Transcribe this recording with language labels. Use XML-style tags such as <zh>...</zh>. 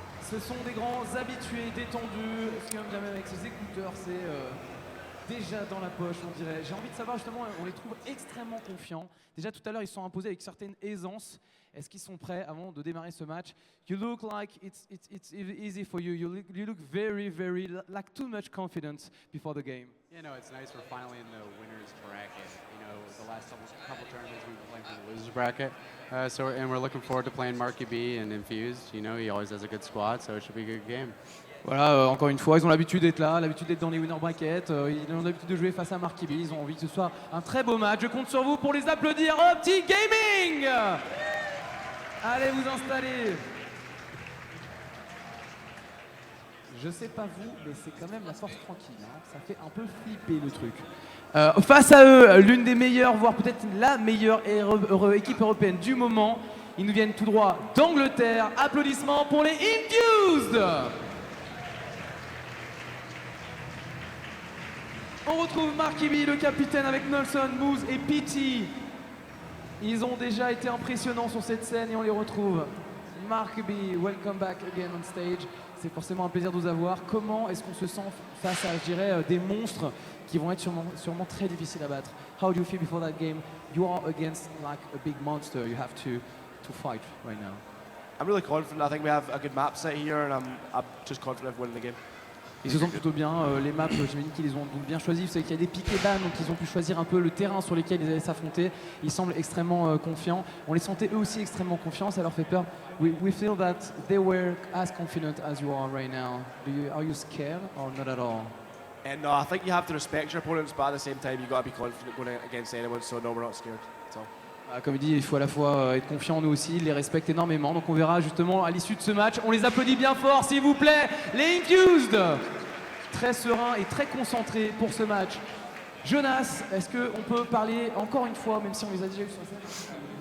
<fr>Ce sont des grands habitués, détendus. Scum, jamais avec ses écouteurs, c'est déjà dans la poche, on dirait. J'ai envie de savoir justement, on les trouve extrêmement confiants. Déjà tout à l'heure, ils sont imposés avec certaine aisance. Est-ce qu'ils sont prêts avant de démarrer ce match?</fr> <en>You look like it's easy for you. You look very, very like too much confidence before the game. Yeah, no, it's nice. We're finally in the winners bracket. You know, the last couple tournaments we were playing for the losers bracket. And we're looking forward to playing Marky B and Infused. You know, he always has a good squad, so it should be a good game.</en> <fr>Voilà, encore une fois, ils ont l'habitude d'être là, l'habitude d'être dans les winner brackets, ils ont l'habitude de jouer face à Marky B, ils ont envie que ce soit un très beau match. Je compte sur vous pour les applaudir. Optic Gaming! Allez vous installer. Je sais pas vous, mais c'est quand même la force tranquille. Hein. Ça fait un peu flipper le truc. Face à eux, l'une des meilleures, voire peut-être la meilleure équipe européenne du moment. Ils nous viennent tout droit d'Angleterre. Applaudissements pour les Infused. On retrouve Marky B, le capitaine, avec Nelson, Moose et Pity. Ils ont déjà été impressionnants sur cette scène et on les retrouve. Marky B,</fr> <en>welcome back again on stage.</en> <fr>C'est forcément un plaisir de vous avoir. Comment est-ce qu'on se sent face à, je dirais, des monstres qui vont être sûrement très difficiles à battre?</fr> <en>How do you feel before that game? You are against like a big monster. You have to fight right now. I'm really confident. I think we have a good map set here, and I'm just confident of winning the game.</en> <fr>Ils se sentent plutôt bien, les maps, j'imagine qu'ils les ont donc bien choisis. Vous savez qu'il y a des pics et ban, donc ils ont pu choisir un peu le terrain sur lequel ils allaient s'affronter. Ils semblent extrêmement confiants. On les sentait eux aussi extrêmement confiants, ça leur fait peur.</fr> <en>We feel that they were as confident as you are right now. Are you scared or not at all? And I think you have to respect your opponents, but at the same time, you've got to be confident going against anyone, so no, we're not scared. That's all.</en> <fr>Comme il dit, il faut à la fois être confiant, nous aussi, ils les respectent énormément. Donc on verra justement à l'issue de ce match. On les applaudit bien fort, s'il vous plaît, les Infused. Très serein et très concentré pour ce match. Jonas, est-ce qu'on peut parler encore une fois, même si on les a déjà eu sur scène?</fr>